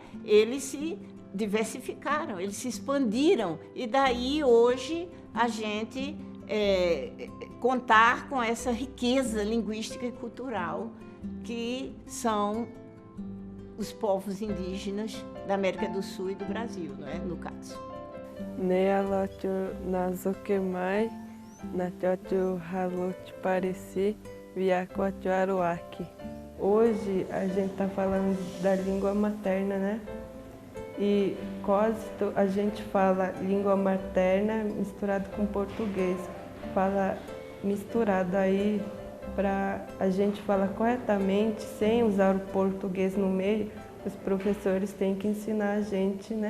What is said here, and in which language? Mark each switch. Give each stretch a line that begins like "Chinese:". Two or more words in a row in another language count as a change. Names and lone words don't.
Portuguese: Eles se diversificaram, eles se expandiram, e daí hoje a gente contar com essa riqueza linguística e cultural que são os povos indígenas da América do Sul e do Brasil, não é? No caso.
Parecís: Nealote nazokemai, nachote halote pareci, viacote aruaki.
Portuguese: Hoje a gente está falando da língua materna, né? E Cósito a gente fala língua materna misturado com português. Fala misturado aí para a gente falar corretamente, sem usar o português no meio, os professores têm que ensinar a gente, né?